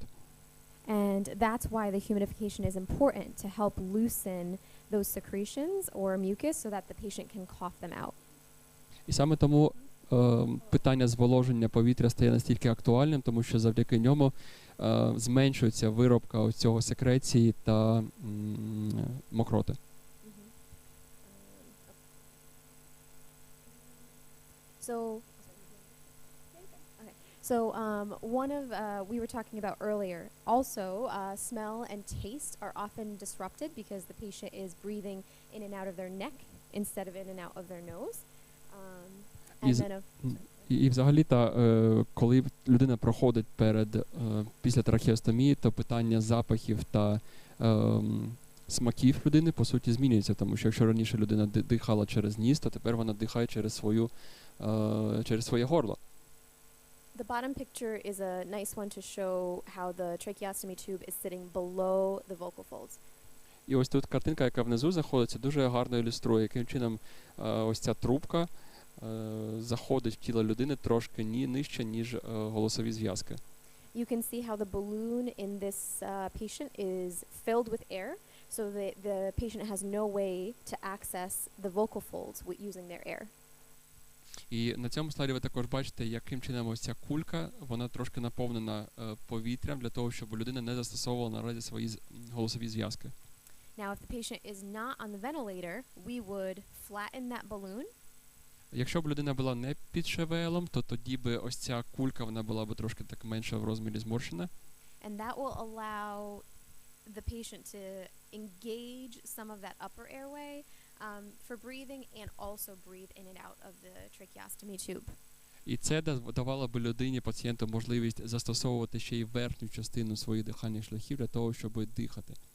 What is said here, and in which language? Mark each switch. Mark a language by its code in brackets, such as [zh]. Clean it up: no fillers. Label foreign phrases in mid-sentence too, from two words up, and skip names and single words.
[en] And that's why the humidification is important, to help loosen those secretions or mucus so that the patient can cough them out. [uk] І саме тому питання зволоження повітря стає настільки актуальним, тому що завдяки ньому зменшується виробка ось цього секреції та мокроти. [en] One of we were talking about earlier. Also, smell and taste are often disrupted because the patient is breathing in and out of their neck instead of in and out of their nose. [uk] І взагалі, коли людина проходить після трахеостомії, то питання запахів та смаків людини, по суті, змінюється. Тому що якщо раніше людина дихала через ніс, то тепер вона дихає через своє горло. [en] The bottom picture is a nice one to show how the tracheostomy tube is sitting below the vocal folds. [uk] І ось тут картинка, яка внизу знаходиться, дуже гарно ілюструє, яким чином ось ця трубка заходить в тіло людини трошки нижче, ніж голосові зв'язки. [en] You can see how the balloon in this patient is filled with air, so that the patient has no way to access the vocal folds using their air. [uk] І на цьому слайді ви також бачите, яким чином ось ця кулька, вона трошки наповнена повітрям для того, щоб людина не застосовувала наразі свої голосові зв'язки. [en] Now, if the patient is not on the ventilator, we would flatten that balloon. [uk] Якщо б людина була не під ШВЛом, то тоді би ось ця кулька, вона була б трошки так менше в розмірі зморщена. [en] And that will allow the patient to engage some of that upper airway for breathing and also breathe in and out of the tracheostomy tube. [uk] І це давало б людині, пацієнту, можливість застосовувати ще й верхню частину своїх дихальних шляхів для того, щоб дихати.